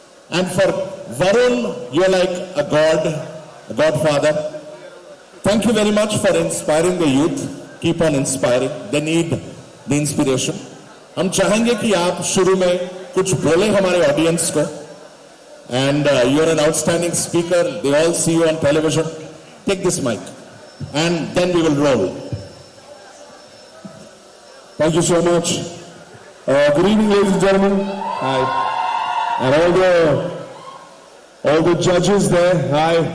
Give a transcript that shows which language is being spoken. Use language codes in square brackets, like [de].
[en] And for Varun, you're like a godfather. Thank you very much for inspiring the youth. Keep on inspiring. They need the inspiration. [hi] हम चाहेंगे कि आप शुरू में कुछ बोले हमारे ऑडियंस को. [en] And you're an outstanding speaker. They all see you on television. Take this mic. And then we will roll. Thank you so much. Good evening, ladies and gentlemen. Hi. And all the judges there. Hi.